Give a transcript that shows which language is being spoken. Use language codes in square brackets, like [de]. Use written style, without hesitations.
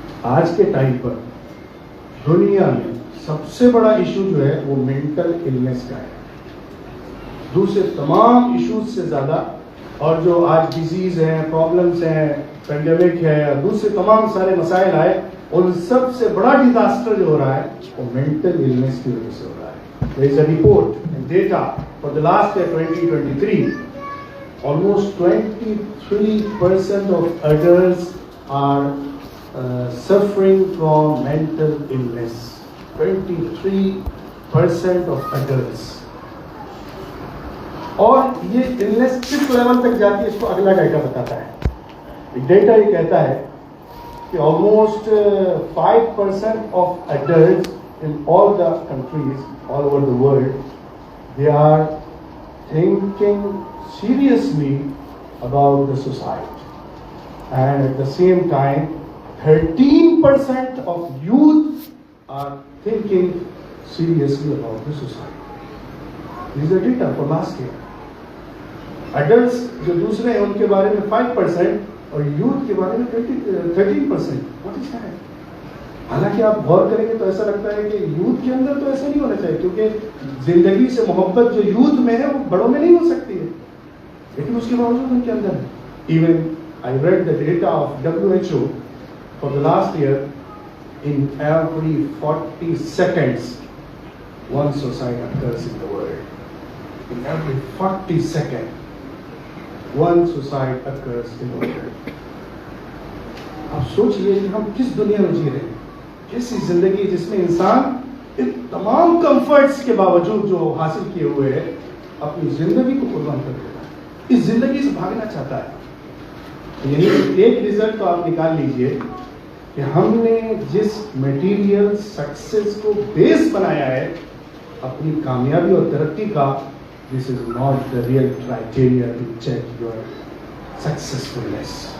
[ur] آج کے ٹائم پر دنیا میں سب سے بڑا ایشو جو ہے وہ مینٹل النس کا ہے, دوسرے تمام ایشوز سے زیادہ. اور جو آج ڈیزیز ہیں, پرابلمس ہیں, پینڈیمک ہے, اور دوسرے تمام سارے مسائل آئے, ان سب سے بڑا ڈیزاسٹر جو ہو رہا ہے وہ مینٹل النس کی وجہ سے ہو رہا ہے. [en] There is a report and data for the last year 2023, almost 23% of adults are suffering from mental illness. 23% of adults. [ur] اور یہ النس کس لیول تک جاتی ہے اس کو اگلا ڈیٹا بتاتا ہے. ڈیٹا یہ کہتا ہے کہ [en] almost 5% of adults in all the countries all over the world, they are thinking seriously about the suicide. And at the same time, 13% of youth are thinking seriously about the suicide. This is the data for last year. [ur] Adults جو دوسرے ہیں ان کے بارے میں 5% اور youth کے بارے میں 13%. [en] What is that? [ur] حالانکہ آپ غور کریں گے تو ایسا لگتا ہے کہ یوتھ کے اندر تو ایسا نہیں ہونا چاہیے, کیونکہ زندگی سے محبت جو یوتھ میں ہے وہ بڑوں میں نہیں ہو سکتی ہے, لیکن اس کے باوجود ان کے اندر ہے. [en] Even I read the data of WHO for the last year. In every 40 seconds, one suicide occurs in the world. In every 40 seconds, one suicide occurs in the world. [ur] اب سوچئے کہ ہم کس دنیا میں جی رہے ہیں, کیسی زندگی جس میں انسان ان تمام کمفرٹس کے باوجود جو حاصل کیے ہوئے ہے اپنی زندگی کو قربان کر دیتا ہے, اس زندگی سے بھاگنا چاہتا ہے. یعنی ایک ریزلٹ تو آپ نکال لیجئے کہ ہم نے جس میٹیریل سکسیس کو بیس بنایا ہے اپنی کامیابی اور ترقی کا, [en] This is not the real criteria to check your successfulness.